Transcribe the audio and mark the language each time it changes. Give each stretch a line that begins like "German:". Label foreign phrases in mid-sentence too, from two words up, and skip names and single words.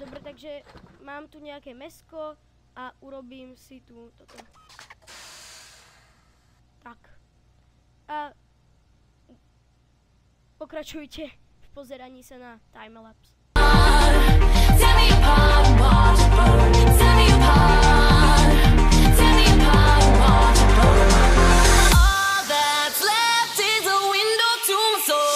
Slovak: takže mám tu nejaké mäsko a urobím si tu toto. Tak. A pokračujte v pozeraní sa na timelapse.
English: Tear me apart and watch it burn. Tear me apart. Tear me apart and watch it burn. All that's left is a window to my soul.